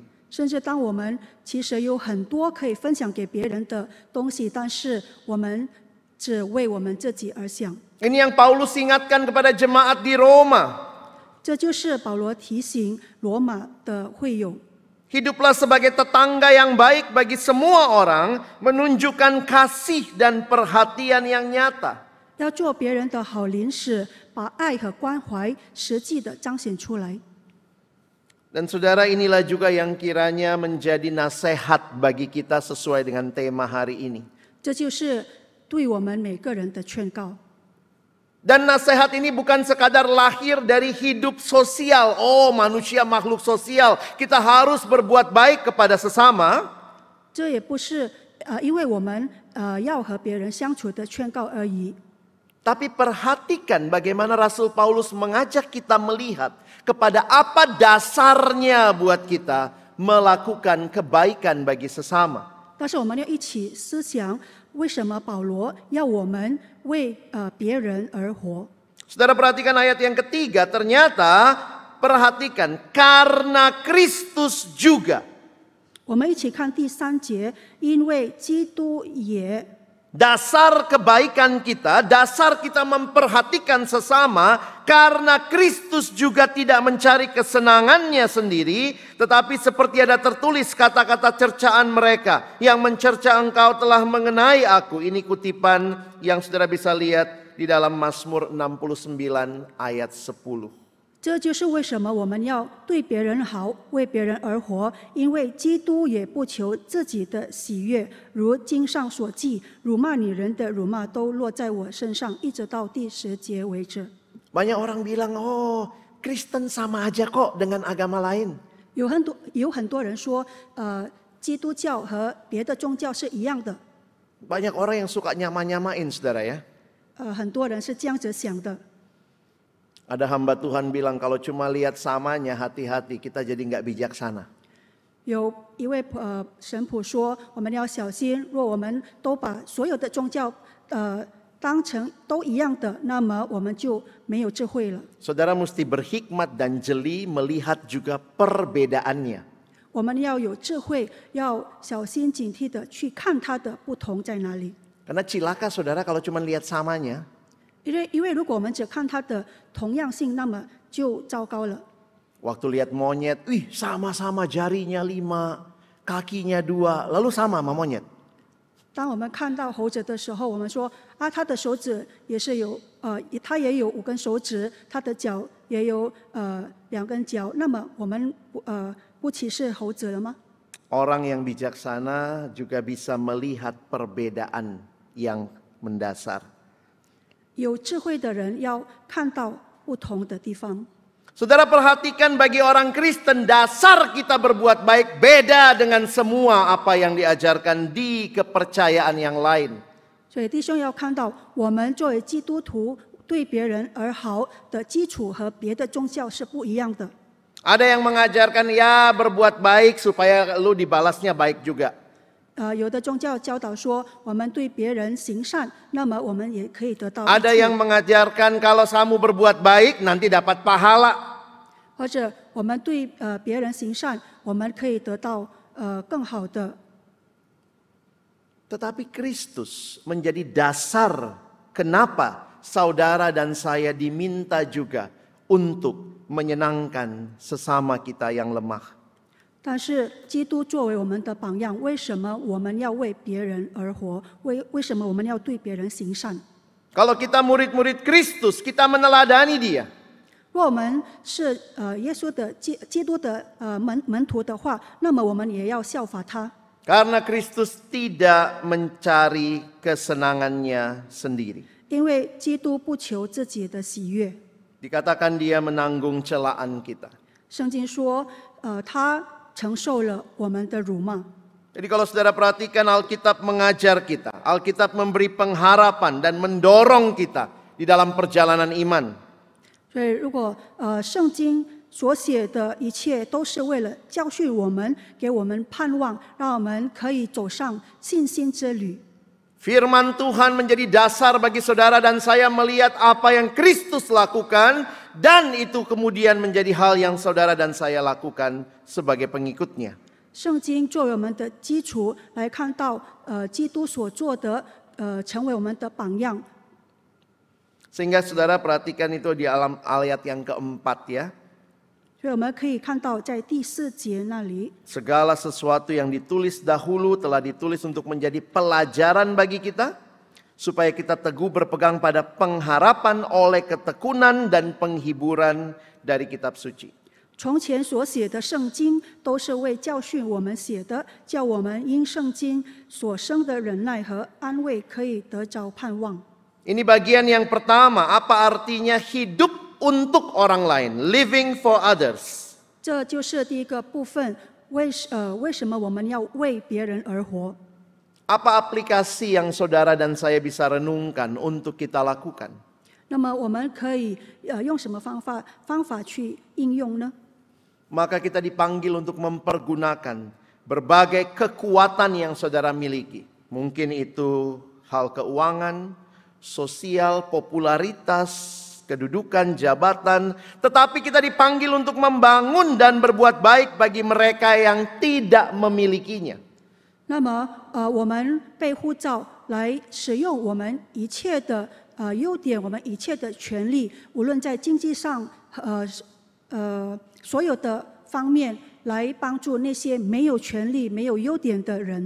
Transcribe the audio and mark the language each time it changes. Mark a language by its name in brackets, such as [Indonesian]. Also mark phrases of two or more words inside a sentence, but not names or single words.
[Chinese] 甚至当我们其实有很多可以分享给别人的东西，但是我们只为我们自己而想。 [Indonesian] Ini yang Paulus ingatkan kepada jemaat di Roma. [Chinese] 这就是保罗提醒罗马的会友。 [Indonesian] Hiduplah sebagai tetangga yang baik bagi semua orang, menunjukkan kasih dan perhatian yang nyata. [Chinese] 要做别人的好邻使，把爱和关怀实际的彰显出来。 [Indonesian] Dan saudara, inilah juga yang kiranya menjadi nasihat bagi kita sesuai dengan tema hari ini. [Chinese] 这就是对我们每个人的劝告。 [Indonesian] Dan nasihat ini bukan sekadar lahir dari hidup sosial. Oh, manusia makhluk sosial, kita harus berbuat baik kepada sesama. [Chinese] 这也不是因为我们要和别人相处的劝告而已。 [Indonesian] Tapi perhatikan bagaimana Rasul Paulus mengajak kita melihat kepada apa dasarnya buat kita melakukan kebaikan bagi sesama. [Chinese] 但是我们要一起思想，为什么保罗要我们为别人而活？ [Indonesian] Saudara perhatikan ayat yang ketiga, ternyata perhatikan karena Kristus juga. [Chinese] 我们一起看第3节，因为基督也。 [Indonesian] Dasar kebaikan kita, dasar kita memperhatikan sesama karena Kristus juga tidak mencari kesenangannya sendiri, tetapi seperti ada tertulis kata-kata cercaan mereka, yang mencerca engkau telah mengenai aku. Ini kutipan yang saudara bisa lihat di dalam Mazmur 69 ayat 10. [Chinese] 这就是为什么我们要对别人好，为别人而活，因为基督也不求自己的喜悦，如经上所记，辱骂你人的辱骂都落在我身上，一直到第10节为止。 [Indonesian] Banyak orang bilang, oh Kristen sama aja kok dengan agama lain. [Chinese] 有很多人说，基督教和别的宗教是一样的。 [Indonesian] Banyak orang yang suka nyama-nyamain, saudara ya. [Chinese] 很多人是这样子想的。 [Indonesian] Ada hamba Tuhan bilang kalau cuma lihat samanya hati-hati, kita jadi nggak bijaksana. [Chinese] 有一位神父说，我们要小心，若我们都把所有的宗教当成都一样的，那么我们就没有智慧了。 [Indonesian] Saudara mesti berhikmat dan jeli melihat juga perbedaannya. [Chinese] 我们要有智慧，要小心警惕的去看它的不同在哪里。 [Indonesian] Karena cilaka saudara kalau cuma lihat samanya. [Chinese] 因为如果我们只看它的同样性，那么就糟糕了。 [Indonesian] Waktu lihat monyet, wih sama-sama jarinya 5, kakinya 2, lalu sama monyet. [Chinese] 当我们看到猴子的时候，我们说啊，它的手指也是有它也有5根手指，它的脚也有2根脚，那么我们不歧视猴子了吗？ [Indonesian] Orang yang bijaksana juga bisa melihat perbedaan yang mendasar. [Chinese] 有智慧的人要看到不同的地方。 [Indonesian] Saudara perhatikan bagi orang Kristen dasar kita berbuat baik beda dengan semua apa yang diajarkan di kepercayaan yang lain. [Chinese] 所以弟兄要看到，我们作为基督徒对别人而好的基础和别的宗教是不一样的。 [Indonesian] Ada yang mengajarkan ya berbuat baik supaya lu dibalasnya baik juga. [Chinese] 有的宗教教导说，我们对别人行善，那么我们也可以得到益处。 [Indonesian] Ada yang mengajarkan kalau kamu berbuat baik nanti dapat pahala. [Chinese] 或者我们对别人行善，我们可以得到更好的。 [Indonesian] Tetapi Kristus menjadi dasar kenapa saudara dan saya diminta juga untuk menyenangkan sesama kita yang lemah. [Chinese] 但是基督作为我们的榜样，为什么我们要为别人而活？为什么我们要对别人行善？ [Indonesian] Kalau kita murid-murid Kristus, kita meneladani dia. [Chinese] 若我们是耶稣的基督的门徒的话，那么我们也要效法他。 [Indonesian] Karena Kristus tidak mencari kesenangannya sendiri. [Chinese] 因为基督不求自己的喜悦。 [Indonesian] Dikatakan dia menanggung celaan kita. [Chinese] 圣经说，他承受了我们的辱骂。 [Indonesian] Jadi kalau saudara perhatikan Alkitab mengajar kita, Alkitab memberi pengharapan dan mendorong kita di dalam perjalanan iman. [Chinese] 所以，如果圣经所写的一切都是为了教训我们，给我们盼望，让我们可以走上信心之旅。 [Indonesian] Firman Tuhan menjadi dasar bagi saudara dan saya melihat apa yang Kristus lakukan, dan itu kemudian menjadi hal yang saudara dan saya lakukan sebagai pengikutnya. [Chinese] 圣经作为我们的基础，来看到基督所做的，成为我们的榜样。 [Indonesian] Sehingga saudara perhatikan itu di alam ayat yang keempat ya. [Chinese] 所以我们可以看到，在第4节那里， [Indonesian] Segala sesuatu yang ditulis dahulu telah ditulis untuk menjadi pelajaran bagi kita, supaya kita teguh berpegang pada pengharapan oleh ketekunan dan penghiburan dari kitab suci. [Chinese] 从前所写的圣经，都是为教训我们写的，叫我们因圣经所生的忍耐和安慰，可以得着盼望。 [Indonesian] Ini bagian yang pertama, apa artinya hidup untuk orang lain, [English] living for others. [Chinese] 这就是第一个部分，为什么我们要为别人而活？ [Indonesian] Apa aplikasi yang saudara dan saya bisa renungkan untuk kita lakukan? [Chinese] 那么我们可以用什么方法去应用呢？ [Indonesian] Maka kita dipanggil untuk mempergunakan berbagai kekuatan yang saudara miliki. Mungkin itu hal keuangan, sosial, popularitas, kedudukan, jabatan. Tetapi kita dipanggil untuk membangun dan berbuat baik bagi mereka yang tidak memilikinya. [Chinese] 那么我们被呼召来使用我们一切的优点，我们一切的权利，无论在经济上所有的方面，来帮助那些没有权利、没有优点的人。